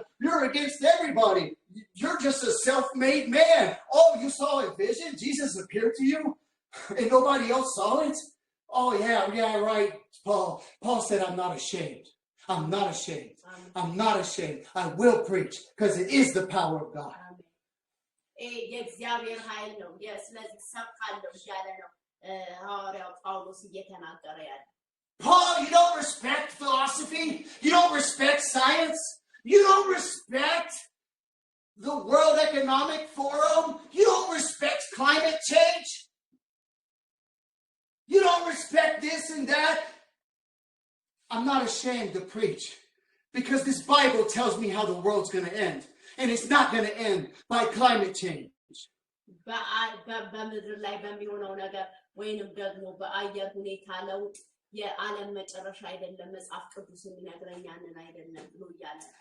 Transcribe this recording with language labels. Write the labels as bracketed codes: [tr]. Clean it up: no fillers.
[en] You're against everybody. You're just a self-made man. Oh, you saw a vision? Jesus appeared to you and nobody else saw it? Oh, yeah, right, Paul. Paul said, I'm not ashamed. I'm not ashamed. I'm not ashamed. I will preach because it is the power of God. [am] የእግዚአብሔር ኃይል ነው ስለዚህ ሰብካለሁ እያለ ነው ሐዋርያው ጳውሎስ እየተናገረ ያለ [en] Paul, you don't respect philosophy, you don't respect science, you don't respect the World Economic Forum, you don't respect climate change, you don't respect this and that. I'm not ashamed to preach because this Bible tells me how the world's going to end. And it's not going to end by climate change. [am] በምድር ላይ በሚሆነው ነገር ወይንም ደግሞ በአየር ሁኔታ ለውጥ የዓለም መጨረሻ አይደለም መጽሐፍ ቅዱስ የሚነግረን ያንን አይደለም ብሎ ያለ